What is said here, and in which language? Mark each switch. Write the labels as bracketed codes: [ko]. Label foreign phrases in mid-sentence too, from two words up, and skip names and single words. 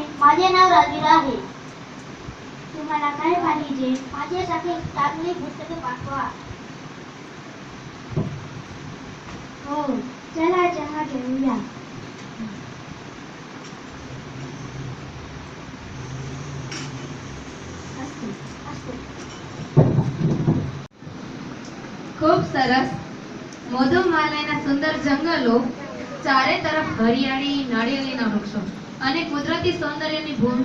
[mr] माझे नाव राजवीर आहे. तुम्हाला काय पाहिजे? माझ्यासाठी चांगली पुस्तके पाठवा. हो, चला चहा घेऊया. [gu] ખૂબ સરસ. મધુમાલયના સુંદર જંગલો, ચારે તરફ હરિયાળી, નાળિયેરીના વૃક્ષો અને કુદરતી સૌંદર્યની ભૂમિ.